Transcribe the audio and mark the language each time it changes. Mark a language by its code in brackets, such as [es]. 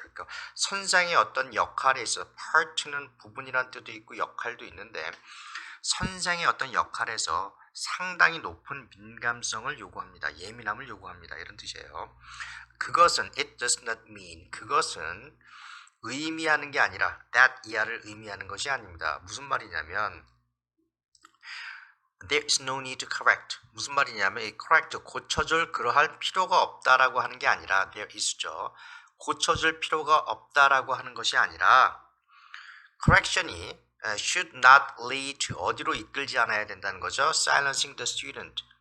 [ko] 그러니까 선생의 어떤 역할에 있어. part는 부분이란 뜻도 있고 역할도 있는데 선생의 어떤 역할에서 상당히 높은 민감성을 요구합니다. 예민함을 요구합니다. 이런 뜻이에요. 그것은 [en] it does not mean, [ko] 그것은 의미하는 게 아니라 that 이하를 의미하는 것이 아닙니다. 무슨 말이냐면 [en] there is no need to correct. [ko] 무슨 말이냐면 이 correct, 고쳐줄 그러할 필요가 없다라고 하는 게 아니라 there is죠. 고쳐줄 필요가 없다라고 하는 것이 아니라 correction이 [en] should not lead to, [ko] 어디로 이끌지 않아야 된다는 거죠. [en] silencing the student.